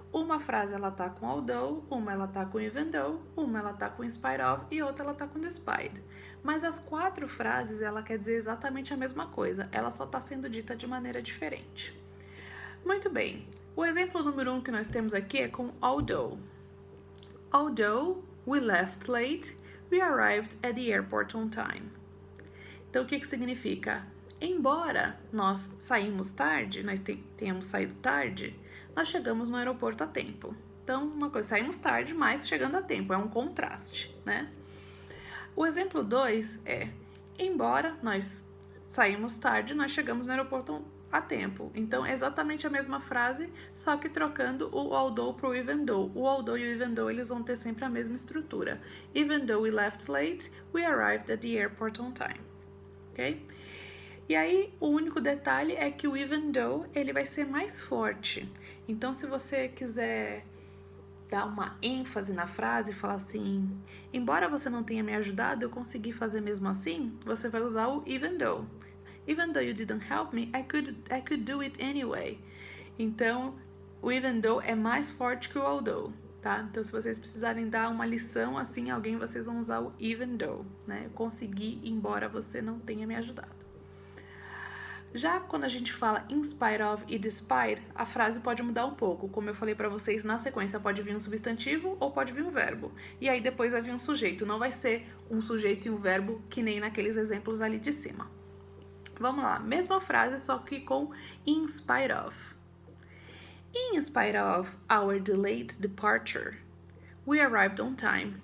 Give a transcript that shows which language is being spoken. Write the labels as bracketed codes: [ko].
[pt] Uma frase ela tá com although, uma ela tá com even though, uma ela tá com in spite of e outra ela tá com despite. Mas as 4 frases ela quer dizer exatamente a mesma coisa, ela só tá sendo dita de maneira diferente. Muito bem, o exemplo número 1 que nós temos aqui é com although. [en] Although we left late, we arrived at the airport on time. [pt] Então, o que significa? Embora nós saímos tarde, nós tenhamos saído tarde, nós chegamos no aeroporto a tempo. Então, uma coisa, saímos tarde, mas chegando a tempo, é um contraste, né? O exemplo 2 é, embora nós saímos tarde, nós chegamos no aeroporto a tempo. Então, é exatamente a mesma frase, só que trocando o although para o even though. O although e o even though, eles vão ter sempre a mesma estrutura. [en] Even though we left late, we arrived at the airport on time. [pt] Ok? E aí, o único detalhe é que o even though, ele vai ser mais forte. Então, se você quiser dar uma ênfase na frase e falar assim, embora você não tenha me ajudado, eu consegui fazer mesmo assim, você vai usar o even though. [en] Even though you didn't help me, I could do it anyway. [pt] Então, o even though é mais forte que o although, tá? Então, se vocês precisarem dar uma lição assim a alguém, vocês vão usar o even though, né? Eu consegui, embora você não tenha me ajudado. Já quando a gente fala in spite of e despite, a frase pode mudar um pouco. Como eu falei para vocês, na sequência pode vir um substantivo ou pode vir um verbo. E aí depois vai vir um sujeito. Não vai ser um sujeito e um verbo que nem naqueles exemplos ali de cima. Vamos lá, mesma frase, só que com in spite of. [en] In spite of our delayed departure, we arrived on time.